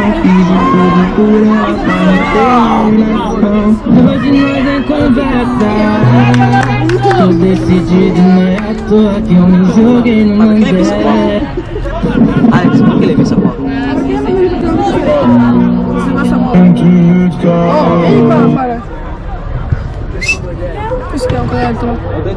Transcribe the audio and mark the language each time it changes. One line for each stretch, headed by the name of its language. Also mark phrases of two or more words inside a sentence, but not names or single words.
Portuguese: Fiz de tudo por ela pra não ter relação. Hoje nós é conversa. Tô decidido, não é à toa que eu me joguei no Mandé.
Italian: Alex, perché l'hai messa qua? Questo è un altro. Ho detto...